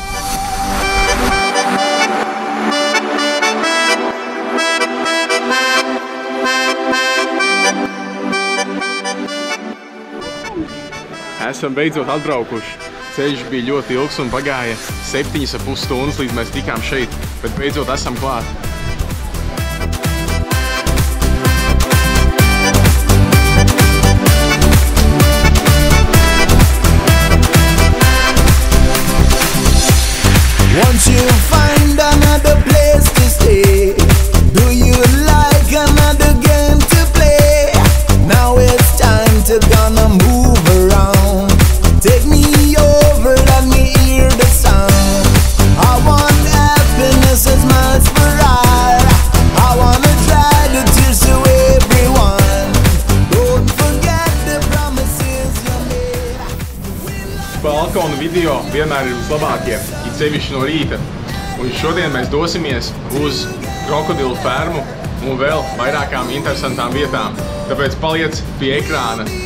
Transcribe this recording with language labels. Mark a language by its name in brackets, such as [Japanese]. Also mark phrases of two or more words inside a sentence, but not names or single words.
[Latvian] Esam beidzot atbraukuši. Ceļš bija ļoti ilgs un pagāja 7,5 stundas, līdz mēs tikām šeit, bet beidzot esam klāt. [English] Once you find another place to stay, do you like another game to play? Now it's time to gonna move around. Take me over, let me hear the sound. I want happiness as much for all. I wanna dry the tears to everyone. Don't forget the promises you made. [Latvian] Balkona video vienmēr ir vislabākie, it sevišķi no rīta. Un šodien mēs dosimies uz krokodilu fermu un vēl vairākām interesantām vietām. Tāpēc paliec pie ekrāna.